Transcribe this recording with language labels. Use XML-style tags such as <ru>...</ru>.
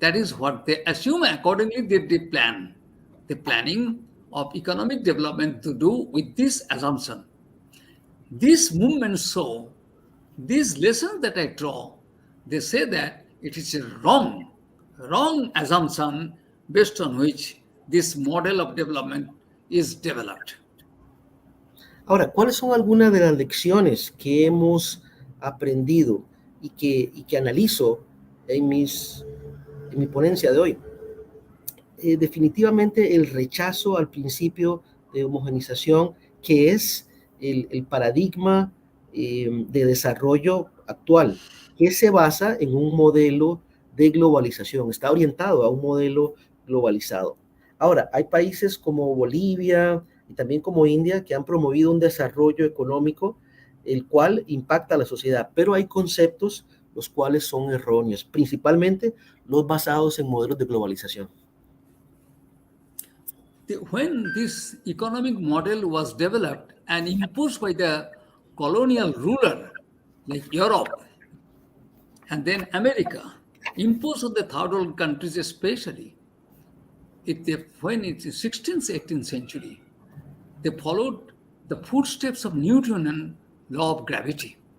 <en>That is what they assume. Accordingly, they plan. The planning of economic development to do with this assumption. These movements show, these lessons that I draw, they say that it is a wrong assumption based on which this model of development is developed.</en> <es>Ahora, ¿cuáles son algunas de las lecciones que hemos aprendido y que analizo en mi ponencia de hoy? Definitivamente el rechazo al principio de homogenización, que es el paradigma de desarrollo actual, que se basa en un modelo de globalización, está orientado a un modelo globalizado. Ahora, hay países como Bolivia y también como India que han promovido un desarrollo económico el cual impacta a la sociedad, pero hay conceptos los cuales son erróneos, principalmente los basados en modelos de globalización.</es> <en>When this economic model was developed and imposed by the colonial ruler like Europe and then America, imposed on the third world countries especially, when it's the 16th, 18th century, they followed the footsteps of Newtonian law of gravity.</en>